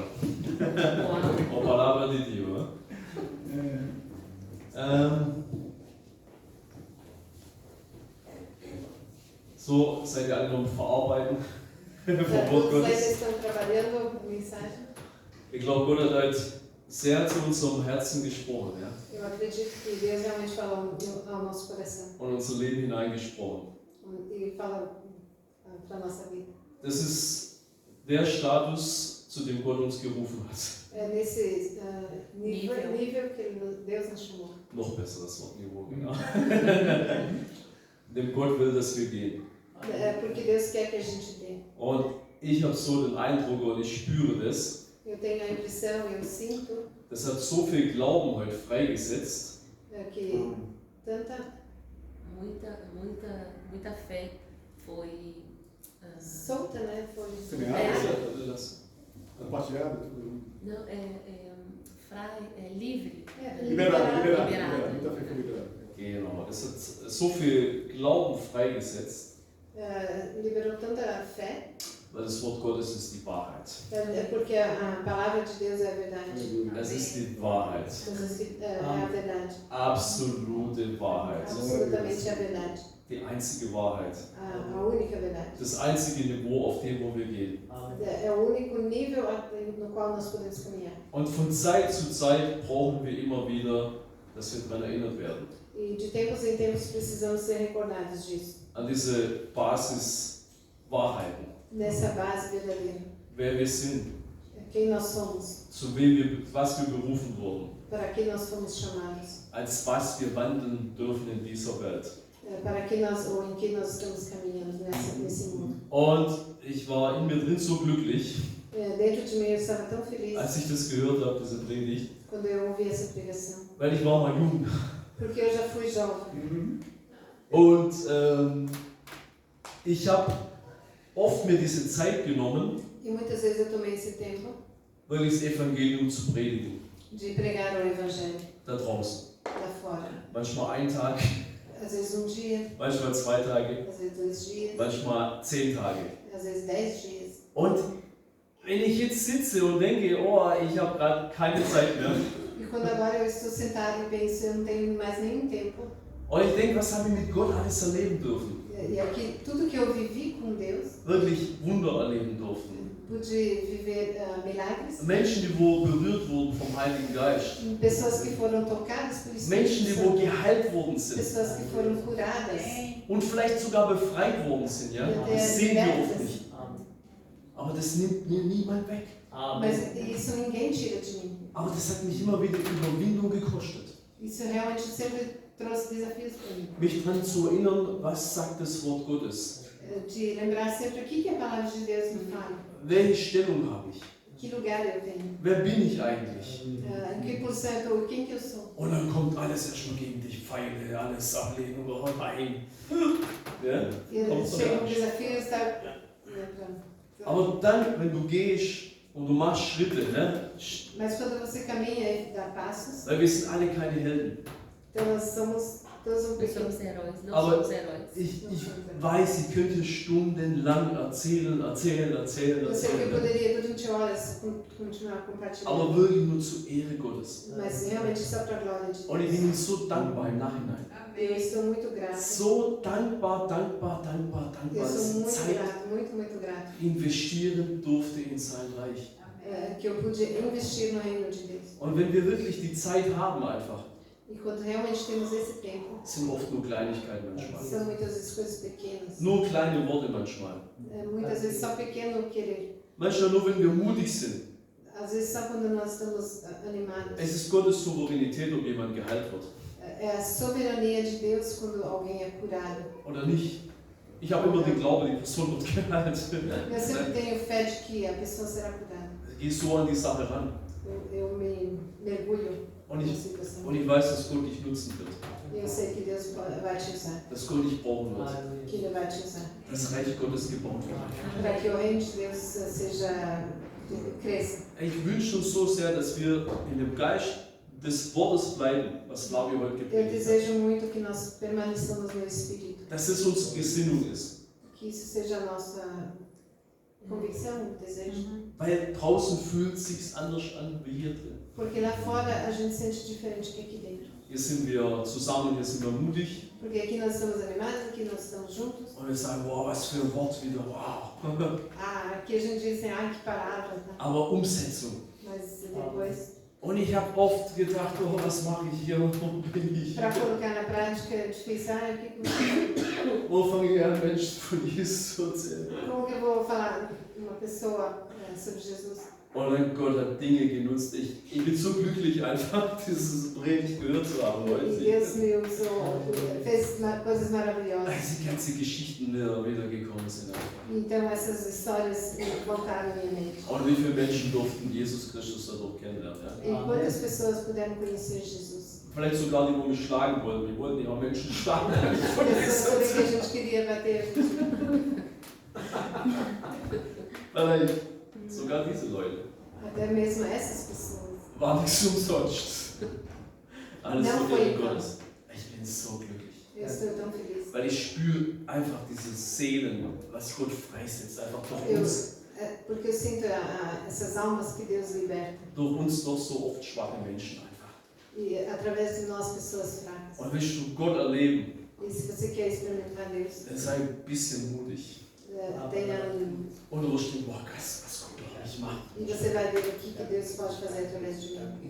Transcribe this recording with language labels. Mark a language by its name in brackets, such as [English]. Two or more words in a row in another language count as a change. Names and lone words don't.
[Portuguese] A palavra de Dio. [German] So seid ihr alle noch am Verarbeiten vom Wort [Portuguese] Todos [German] Gottes. [Portuguese] estão trabalhando com mensagem. [German] Ich glaube, Gott hat heute sehr zu unserem Herzen gesprochen, ja? [Portuguese] Eu acredito que Deus realmente falou ao nosso coração. [German] Und unser Leben hineingesprochen. [Portuguese] E fala para a nossa vida. [German] Das ist der Status, zu dem Gott uns gerufen hat. [Portuguese] É nesse nível que Deus nos chamou. [German] Noch besser das Wort Niveau, genau. Dem Gott will, dass wir gehen. [Portuguese] É porque Deus quer que a gente dê. [German] Und ich habe so den Eindruck und ich spüre das, [Portuguese] Eu tenho a impressão, eu sinto [German] das hat so viel Glauben heute freigesetzt. [Portuguese] que tanta Muita fé foi. solta, né? Foi Das, Compartilhado? Não, livre. Liberado. Liberado. Muita fé foi liberada. [German] genau. Es hat so viel Glauben freigesetzt. [Portuguese] liberou tanta fé, [German] weil das Wort Gottes ist die Wahrheit. [Portuguese] porque a palavra de Deus é a verdade. [German] Es ist die Wahrheit. [Portuguese] É a verdade. [German] Absolute Wahrheit. [Portuguese] Absolutamente a verdade. [German] Die einzige Wahrheit. [Portuguese] A única verdade. [German] Das einzige Niveau, auf dem wo wir gehen. [Portuguese] É o único nível no qual nós podemos caminhar. [German] Und von Zeit zu Zeit brauchen wir immer wieder, dass wir daran erinnert werden. [Portuguese] E de tempos em tempos precisamos ser recordados disso. [German] An diese Basiswahrheiten. [Portuguese] Nessa base verdadeira. [German] Wer wir sind. [Portuguese] Quem nós somos. [German] Zu wem wir, was wir berufen wurden. [Portuguese] Para que nós fomos chamados. [German] Als was wir wandeln dürfen in dieser Welt. [Portuguese] Para que nós, ou em que nós estamos caminhando nesse mundo. [German] Und ich war in mir drin so glücklich, [Portuguese] Dentro de mim eu estava tão feliz [German] als ich das gehört habe, diese Predigt, [Portuguese] quando eu ouvi essa pregação. [German] weil ich war mal jung. [Portuguese] Porque eu já fui jovem. [German] Und ich habe oft mir diese Zeit genommen, [Portuguese] E muitas vezes eu tomei esse tempo [German] wirklich das Evangelium zu predigen, [Portuguese] de pregar o evangelho [German] da draußen. [Portuguese] lá fora. [German] Manchmal einen Tag, [Portuguese] Às vezes dia, [German] manchmal 2 Tage, [Portuguese] às vezes 2 dias, [German] manchmal 10 Tage. [Portuguese] às vezes 10 dias. [German] Und wenn ich jetzt sitze und denke, oh, ich habe gerade keine Zeit mehr, [Portuguese] E quando agora eu estou sentado e penso, eu não tenho mais nenhum tempo. [German] und ich denke, was habe ich mit Gott alles erleben dürfen? [Portuguese] E aqui, tudo que eu vivi com Deus, [German] Wirklich Wunder erleben durften. [Portuguese] pude viver milagres. [German] Menschen, die wo berührt wurden vom Heiligen Geist. [Portuguese] Pessoas que foram tocadas por [German] Menschen, die [Portuguese] Espírito [German] wo [Portuguese] Santo. [German] geheilt worden sind. [Portuguese] Pessoas que foram curadas. [German] Und vielleicht sogar befreit worden sind. Ja? Das sehen wir oft nicht. Aber das nimmt mir niemand weg. [Portuguese] Mas isso ninguém tira de mim. [German] Aber das hat mich immer wieder Überwindung gekostet. [Portuguese] Isso realmente sempre trouxe desafios para mim. [German] Mich daran zu erinnern, was sagt das Wort Gottes? [Portuguese] De lembrar sempre o que a palavra de Deus me fala. [German] Welche Stellung habe ich? [Portuguese] Que lugar eu tenho. [German] Wer bin ich eigentlich? [Portuguese] Em que posição eu estou. Quem que eu sou. [German] Und dann kommt alles erstmal gegen dich, Pfeile, alles Ablehnung, oh nein. Ja? [Portuguese] E chega desafio e está... [German] Aber dann, wenn du gehst und du machst Schritte, ne? [Portuguese] Mas quando você caminha e dá passos, [German] Weil wir sind alle keine Helden. [Portuguese] então nós somos todos um Nós pequeno. somos heróis, não [German] Aber [Portuguese] somos heróis. [German] Ich weiß, ich könnte stundenlang erzählen. [Portuguese] Eu sei que eu [German] Ne? [Portuguese] poderia durante horas continuar compartilhando. [German] Aber wirklich nur zur Ehre Gottes. [Portuguese] Mas realmente só para a glória de [German] Und ich [Portuguese] Deus. [German] bin ihm so dankbar im Nachhinein. [Portuguese] Eu estou muito grata. [German] So dankbar, [Portuguese] Eu [German] dass [Portuguese] sou [German] ich [Portuguese] muito [German] Zeit [Portuguese] grata, muito grata. [German] investieren durfte in sein Reich. [Portuguese] Que eu pude investir no reino de Deus. [German] Und wenn wir wirklich die Zeit haben einfach, [Portuguese] E quando realmente temos esse tempo, [German] sind oft nur Kleinigkeiten manchmal. [Portuguese] são muitas vezes coisas pequenas. [German] Nur kleine Worte manchmal. [Portuguese] Muitas vezes só pequeno querer. [German] Manchmal nur, wenn wir mutig sind. [Portuguese] Às vezes só quando nós estamos animados. [German] Es ist Gottes Souveränität, ob jemand geheilt wird. [Portuguese] É a soberania de Deus quando alguém é curado. [German] Oder nicht. Ich habe immer den Glauben, die Person wird geheilt. [Portuguese] Eu sempre tenho fé de que a pessoa será curada. [German] Geh so an die Sache ran. [Portuguese] Eu me mergulho [German] Und [Portuguese] na [German] ich, [Portuguese] situação. [German] und ich weiß, dass Gott dich nutzen wird. [Portuguese] E eu sei que Deus vai te usar, [German] Dass Gott dich brauchen wird. [Portuguese] que Ele vai te usar. [German] Das Reich Gottes gebaut wird. [Portuguese] Para que o reino de Deus cresça. [German] Ich wünsche uns so sehr, dass wir in dem Geist des Wortes bleiben, was Lavi heute [Portuguese] Eu [German] gepredigt hat. [Portuguese] desejo muito que nós permaneçamos no Espírito. [German] Dass es unsere Gesinnung ist. [Portuguese] Que isso seja a nossa convicção, desejo. [German] Weil draußen fühlt es sich anders an wie hier drin. [Portuguese] Porque lá fora a gente sente diferente que aqui dentro. [German] Hier sind wir zusammen, hier sind wir mutig. [Portuguese] Porque aqui nós estamos animados, aqui nós estamos juntos. [German] Und wir sagen, wow, was für ein Wort wieder, wow. [Portuguese] Aqui a gente diz assim, que palavras, né? [German] Aber Umsetzung. [Portuguese] Mas depois, [German] Und ich habe oft gedacht, oh, was mache ich hier, wo bin ich? [Portuguese] para colocar na prática, é difícil. [German] Wo fange ich an, Menschen von Jesus zu erzählen? [Portuguese] Como que eu vou falar uma pessoa sobre Jesus? [German] Und dann Gott hat Dinge genutzt. Ich bin so glücklich einfach, dieses Predigt gehört zu haben heute. [Portuguese] E Deus me usou, fez coisas maravilhosas. [German] Als die ganzen Geschichten wieder gekommen sind. [Portuguese] Então essas histórias voltaram à minha mente. [German] Und wie viele Menschen durften Jesus Christus dadurch kennenlernen? Ja? [Portuguese] E quantas pessoas puderam conhecer Jesus? [German] Vielleicht sogar die, die mich schlagen wollten. Die wollten ja auch Menschen schlagen. [Portuguese] Pessoas que a gente queria bater. [German] Vielleicht sogar diese Leute. [Portuguese] Até mesmo essas pessoas. [German] War nichts umsonst. Alles [Portuguese] Não [German] von [Portuguese] foi [German] Ehre [Portuguese] em vão. [German] Gottes. Ich bin so glücklich. [Portuguese] Eu estou tão feliz. [German] Weil ich spüre einfach diese Seelen, was Gott freisetzt, einfach durch uns. [Portuguese] Porque eu sinto essas almas que Deus liberta. [German] Durch uns doch so oft schwache Menschen einfach. [Portuguese] E através de nós, pessoas fracas. [German] Und willst du Gott erleben, [Portuguese] E se você quer experimentar Deus, [German] dann sei ein bisschen mutig. [Portuguese] tenha [German] Und du wirst denken, boah, was Gott doch nicht macht. [Portuguese] E você vai ver o que Deus pode fazer através de mim.